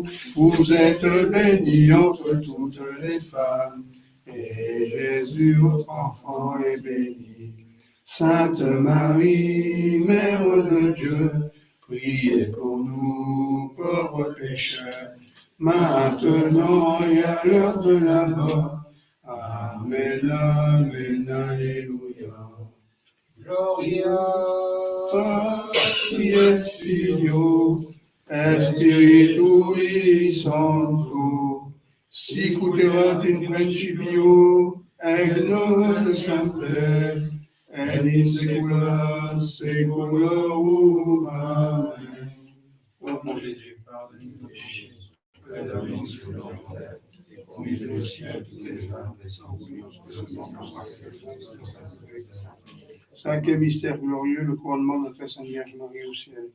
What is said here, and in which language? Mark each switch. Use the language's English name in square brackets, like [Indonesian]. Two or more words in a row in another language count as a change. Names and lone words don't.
[French] Vous êtes bénie entre toutes les femmes, et Jésus, votre enfant, est béni. Sainte Marie, Mère de Dieu, priez pour nous, pauvres pécheurs, maintenant et à l'heure de la mort. Amen, amen, alléluia. [Latin] Gloria Patri et Filio et Spiritui Sancto, sic ut erat in principio et nunc semper et in saecula saeculorum. Amen. [French] Ô mon Jésus, pardonne-nous nos péchés, préserve-nous du feu de l'enfer, et conduisez au ciel toutes les âmes, Cinquième mystère glorieux, le couronnement de notre Sainte Vierge Marie au ciel.